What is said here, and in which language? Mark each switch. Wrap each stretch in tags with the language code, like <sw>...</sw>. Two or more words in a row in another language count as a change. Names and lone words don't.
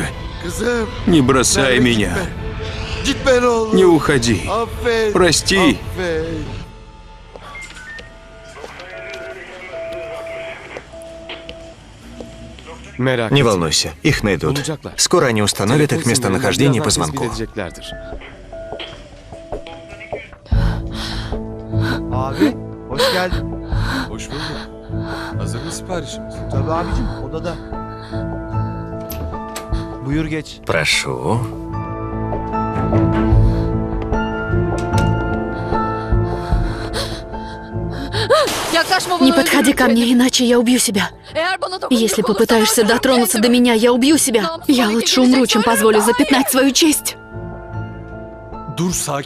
<ru>Не бросай меня. Не уходи. Прости. Не волнуйся, их найдут. Скоро они установят их местонахождение по звонку.</ru> <tr>Abi, hoş geldin. Hoş bulduk. Hazır mı siparişimiz? Tabii abicim, odada. Buyur geç.</tr> <ru>Прошу. Не подходи ко мне, иначе я убью себя. Если попытаешься дотронуться до меня, я убью себя. Я лучше умру, чем позволю запятнать свою честь.</ru>